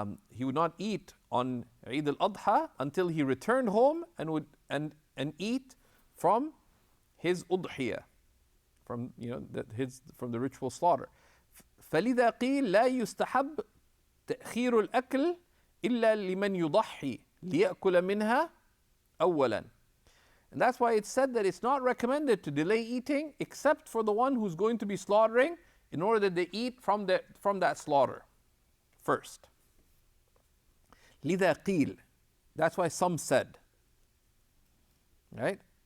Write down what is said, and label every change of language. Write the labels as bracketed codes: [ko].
[en] He would not eat on Eid al-Adha until he returned home and would and eat from his udhiyah, from from the ritual slaughter. [ar] فلذا قيل لا يستحب تأخير الأكل إلا لمن يضحي ليأكل منها أولا. [en] And that's why it's said that it's not recommended to delay eating except for the one who's going to be slaughtering, in order that they eat from that slaughter first. [ar] لذا قيل. [en] That's why some said. Right?